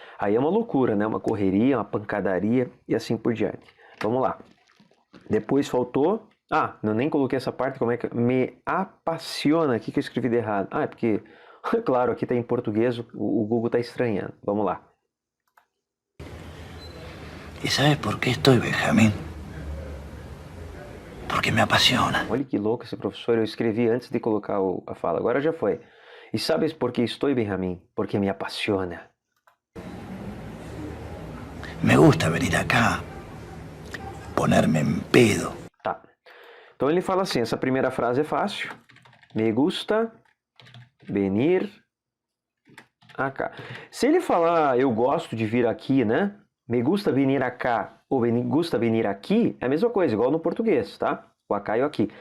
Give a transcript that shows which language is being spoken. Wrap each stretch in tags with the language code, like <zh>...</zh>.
<pt>Aí é uma loucura, né? Uma correria, uma pancadaria e assim por diante. Vamos lá. Depois faltou... Ah, eu nem coloquei essa parte, como é que... Me apaixona. O que eu escrevi de errado? Ah, é porque... Claro, aqui está em português, o Google está estranhando. Vamos lá.</pt> <es>¿Y sabes por qué estoy, Benjamín? Porque me apasiona.</es> <pt>Olha que louco esse professor, eu escrevi antes de colocar a fala, agora já foi. E sabes por que estou, Benjamín? Porque</pt> <es>me apasiona. Me gusta venir acá, ponerme en pedo.</es> <pt>Tá. Então ele fala assim, essa primeira frase é fácil.</pt> <es>Me gusta venir acá.</es> <pt>Se ele falar eu gosto de vir aqui, né?</pt> <es>Me gusta venir acá</es> <pt>ou</pt> <es>me gusta venir aqui,</es> <pt>é a mesma coisa, igual no português, tá? O acá e o aqui.</pt>